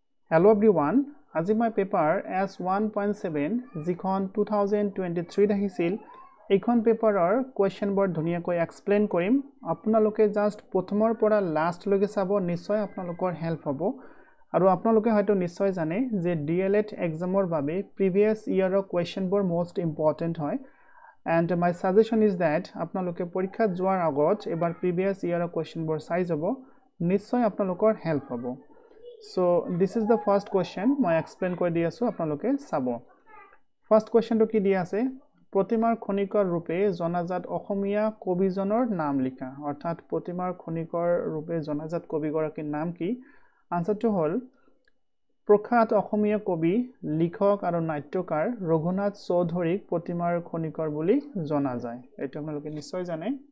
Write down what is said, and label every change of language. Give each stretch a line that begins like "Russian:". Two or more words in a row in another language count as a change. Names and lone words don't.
English: Hello everyone,
Assamese: আজি মই পেপাৰ S1.7 যিখন 2023 আহিছিল এইখন পেপাৰৰ কোৱেশ্চন বৰ ধুনিয়াকৈ এক্সপ্লেইন কৰিম আপোনালোকে জাস্ট প্ৰথমৰ পৰা লাষ্ট লৈকে চাব নিশ্চয় আপোনালোকৰ হেল্প হ'ব আৰু আপোনালোকে হয়তো নিশ্চয় জানে যে DLED এক্সামৰ বাবে
English: previous yearৰ question
Assamese: বৰ
English: most important
Assamese: হয়
English: and my suggestion is that
Assamese: আপোনালোকে পৰীক্ষা যোৱাৰ আগত এবাৰ
English: previous yearৰ question
Assamese: বৰ চাই যাব নিশ্চয় আপোনালোকৰ হেল্প হ'ব
English: So this is the first question
Assamese: মই explain কৰি দি আছো আপোনালোকে চাব
English: First question
Assamese: to কি দি আছে প্ৰতিমাৰ খনিকৰ ৰূপে জনাজাত অসমীয়া কবিজনৰ নাম লিখা অৰ্থাৎ প্ৰতিমাৰ খনিকৰ ৰূপে জনাজাত কবিগৰাকীৰ নাম কি আনসাৰটো হল প্ৰখ্যাত অসমীয়া কবি লিখক আৰু নাট্যকাৰ ৰঘুনাথ চৌধুৰীক প্ৰতিমাৰ খনিকৰ বুলি জনা যায় এটা আপোনালোকে নিশ্চয় জানে